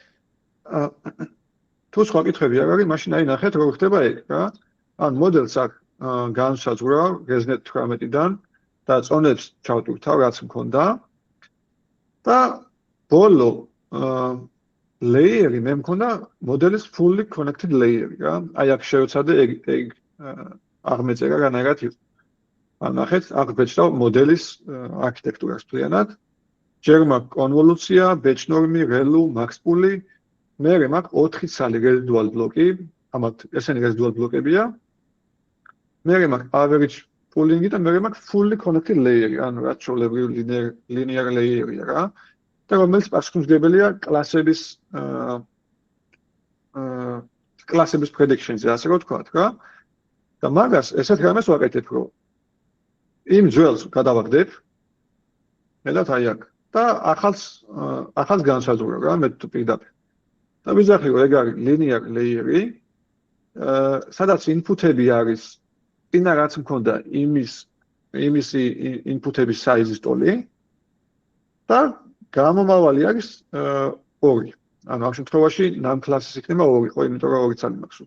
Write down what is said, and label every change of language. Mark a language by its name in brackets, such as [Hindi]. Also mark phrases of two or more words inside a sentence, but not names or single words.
[Georgian] თუ სხვა კითხვები არ არის, მაშინ აი ნახეთ როგორ ხდება ეგ რა. ან მოდელს აქ განსაზღვრავ ResNet 18-დან და წონებს ჩავტვირთავ რაც მქონდა და ბოლო layer-ი მე მქონდა მოდელის [English] fully connected layer-ი [Georgian] რა. აი აქ შევეცადე ეგ აღმეწერა განაგათ იყო. ან ნახეთ, აქ ბეჭდავ მოდელის არქიტექტურას მთლიანად. ჯერ მაქვს კონვოლუცია, ბეჭნორმი, რელუ, მაქსპული, მერე მაქვს 4 ცალი residual ბლოკი, ამათ ესენი residual ბლოკებია. მერე მაქვს [English] average pooling-ი [Georgian] და მერე მაქვს [English] fully connected layer-ი, [Georgian] ანუ რაც ჩვეულებრივ [English] linear layer-ია [Georgian] რა. და რომელიც პასუხისმგებელია კლასების prediction-ზე, ასე რომ ვთქვათ რა. და მაგას ესეთ რამეს ვაკეთებ, რომ იმ ძველს გადავაგდებ, მედათ აი აქ და ახალს განსაზღვრავ რა, მე თუ პირდაპირ. და ვიზახი რომ ეგ არის [English] linear layer-ი, [Georgian] სადაც input-ები არის წინა რაც მქონდა იმისი input-ების size-ის ტოლი და გამომავალი არის 2. ანუ ამ შემთხვევაში [English] num class-ის [Georgian] იქნება 2, ხო, იმიტომ რომ 2 ცალი მაქვს.